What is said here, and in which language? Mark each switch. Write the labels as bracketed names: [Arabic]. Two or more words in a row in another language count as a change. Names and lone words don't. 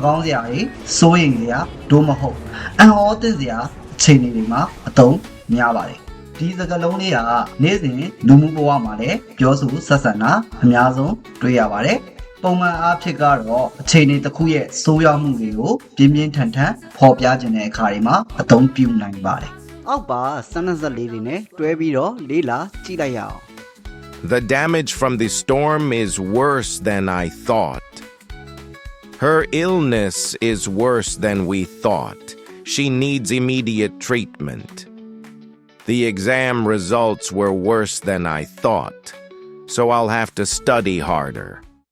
[Burmese] ကောင်းစရာတွေစိုးရိမ်စရာဒို့မဟုတ်အံ့ဩသင့်စရာအခြေအနေတွေမှာအသုံးများပါတယ်ဒီစကားလုံးလေးကနေ့စဉ်လူမှုဘဝမှာလည်းပြောဆိုဆက်ဆံတာအများဆုံးတွေ့ရပါတယ်။ပုံမှန်အားဖြင့်ကတော့အခြေအနေတစ်ခုရဲ့ဆိုးရွားမှုတွေကိုပြင်းပြင်းထန်ထန်ဖော်ပြခြင်းတဲ့အခါတွေမှာအသုံးပြုနိုင်ပါတယ်။အောက်ပါစနစ်လေးတွေနဲ့တွဲပြီးတော့လေးလာကြည့်လိုက်ရအောင် [English] The damage from the storm is worse than I thought. Her illness is worse than we thought. She needs immediate treatment.The exam results were worse than I thought, so I'll have to study harder.